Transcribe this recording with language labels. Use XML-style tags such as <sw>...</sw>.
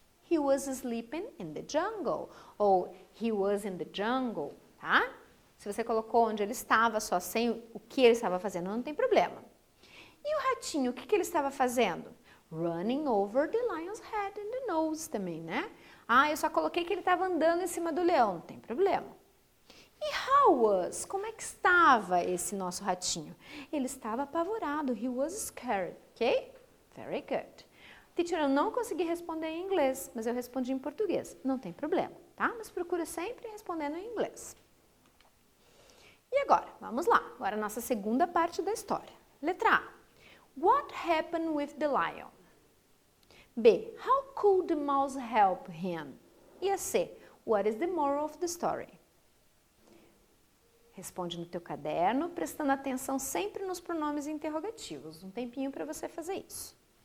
<en>He was sleeping in the jungle.</en> <pt>Ou</pt> <en>he was in the jungle, tá?</en> <pt>Se você colocou onde ele estava, só sem o que ele estava fazendo, não tem problema. E o ratinho, o que ele estava fazendo?</pt> <en>Running over the lion's head and the nose</en> <pt>também, né? Ah, eu só coloquei que ele estava andando em cima do leão, não tem problema. E</pt> <en>how was?</en> <pt>Como é que estava esse nosso ratinho? Ele estava apavorado.</pt> <en>He was scared, ok? Very good.</en> <pt>Teacher, eu não consegui responder em inglês, mas eu respondi em português. Não tem problema, tá? Mas procura sempre respondendo em inglês. E agora, vamos lá. Agora a nossa segunda parte da história. Letra A.</pt> <en>What happened with the lion?</en> <pt>B.</pt> <en>How could the mouse help him?</en> <pt>E a C.</pt> <en>What is the moral of the story?</en> <pt>Responde no teu caderno, prestando atenção sempre nos pronomes interrogativos. Um tempinho para você fazer isso.</pt>